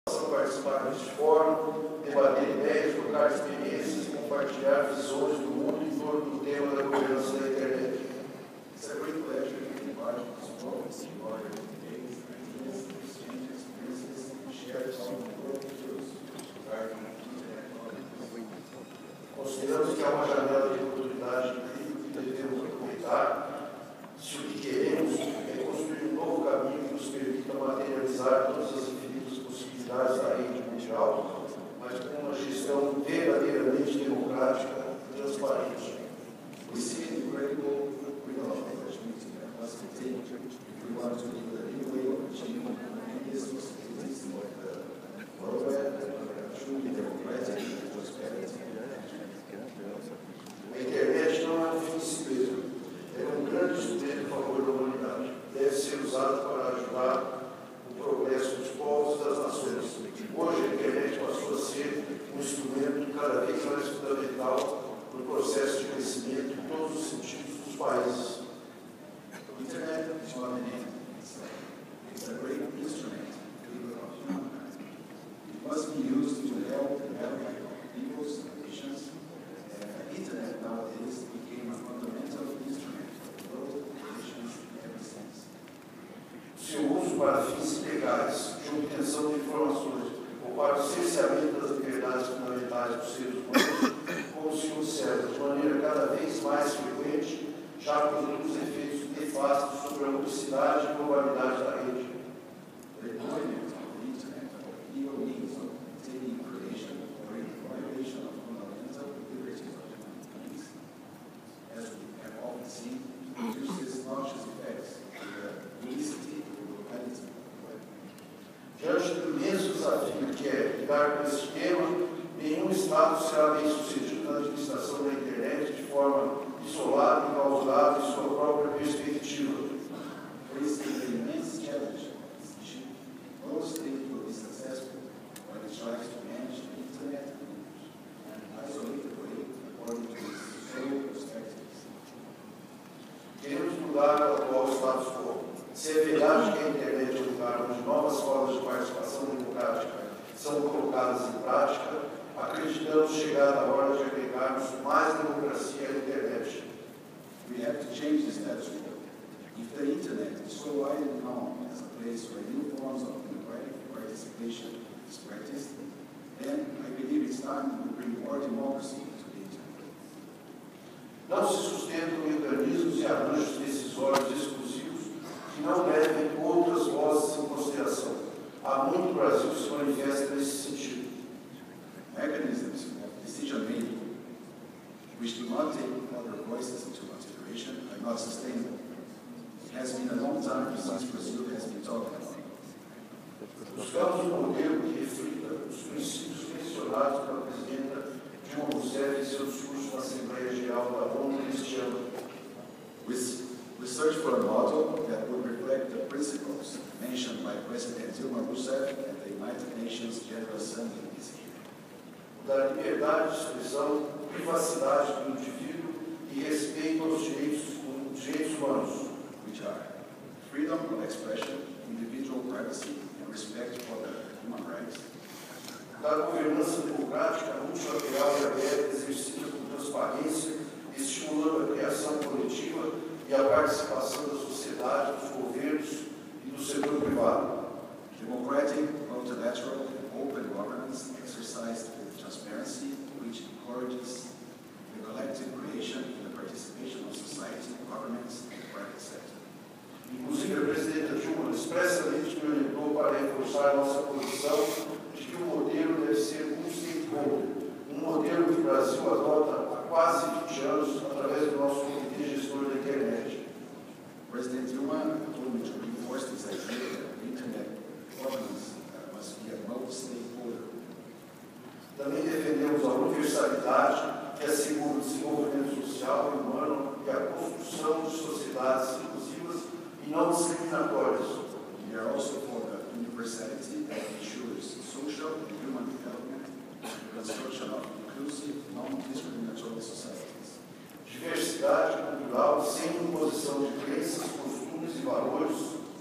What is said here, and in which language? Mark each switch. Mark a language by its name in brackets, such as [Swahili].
[Portuguese] participar deste fórum, debater ideias, trocar experiências, compartilhar visões do mundo em torno do tema da governança da internet. [English] It's a great pleasure to be part of this forum, to order debates, ideas, exchanges, experiences, and share some worldviews regarding internet governance. [Portuguese] Consideramos que há uma janela de oportunidade incrível que devemos aproveitar se o que queremos é construir um novo caminho que nos permita materializar todas as infinitas possibilidades da rede mundial, mas com uma gestão verdadeiramente democrática e transparente. [English] We see an incredible window of opportunity that must be taken if we want to build a new way of achieving these possibilities in the world that are truly democratic and transparent. [Portuguese] A internet não é um fim em si mesmo, é um grande instrumento em favor da humanidade. Deve ser usado para ajudar o progresso dos povos e das nações. Hoje a internet passou a ser um instrumento cada vez mais fundamental no processo de crescimento em todos os sentidos dos países. [English] The internet is not an end. It's a great instrument to develop humankind. It must be used to help the development of peoples and nations. The internet nowadays became a fundamental instrument for growth, nations, in every sense. [Portuguese] Seu uso para fins ilegais, de obtenção de informações ou para o cerceamento das liberdades fundamentais dos seres humanos, como se observa de maneira cada vez mais frequente, já produz efeitos nefastos sobre a publicidade e globalidade da rede. [English] The deployment of the internet for illegal means of obtaining information or in violation of fundamental liberties of human beings, as we have often seen, produces noxious effects on the unicity and locality of the web. [Portuguese] Diante do imenso desafio que é lidar com esse tema, nenhum Estado será bem sucedido na administração da internet de forma isolada, enclausurada em sua própria perspectiva. [English] Facing the immense challenge of this issue, no state will be successful when it tries to manage the internet in an isolated way according to its sole perspectives. [Portuguese] Queremos mudar o atual status quo. Se é verdade que a internet é um lugar onde novas formas de participação democrática são colocadas em prática, acreditamos chegar a hora de agregarmos mais democracia à internet. [English] We have to change the status quo. If the internet is so widely known as a place where new forms of democratic participation is practiced, then I believe it's time to bring more democracy to the internet. [Portuguese] Não se sustentam mecanismos e arranjos decisórios exclusivos que não levem outras vozes em consideração. Há muito Brasil que se manifesta nesse sentido. [English] Mechanisms of decision-making which do not take other voices into consideration are not sustainable. It has been a long time since Brazil has been talking about it. [Portuguese] Buscamos um modelo que reflita os princípios mencionados pela presidenta Dilma Rousseff em seu discurso na Assembleia Geral da ONU neste ano. [English] We search for a model that would reflect the principles mentioned by President Dilma Rousseff at the United Nations General Assembly this year. [Portuguese] Da liberdade de expressão, privacidade do indivíduo e respeito aos direitos humanos, [English] which are freedom of expression, individual privacy, and respect for the human rights. [Portuguese] Da governança democrática, multilateral e aberta, exercida com transparência, estimulando a criação coletiva e a participação da sociedade, dos governos e do setor privado. [English] Democratic, multilateral, and open governance exercised with transparency, which encourages the collective creation and the participation of society, governments, and the private sector. [Portuguese] Inclusive, a presidenta Dilma expressamente me orientou para reforçar nossa posição de que o modelo deve ser um stakeholder, um modelo que o Brasil adota há quase 20 anos através do nosso Comitê Gestor da Internet. [English] President Dilma told me to reinforce this idea that the Internet governance must be a multi-stakeholder. [Portuguese] Também defendemos a universalidade que assegura o desenvolvimento social e humano e a construção de sociedades inclusivas e não discriminatórias. [English] We are also for the universality that ensures social and human development and the construction of inclusive, non-discriminatory societies. [Portuguese] Diversidade cultural sem imposição de crenças, costumes e valores.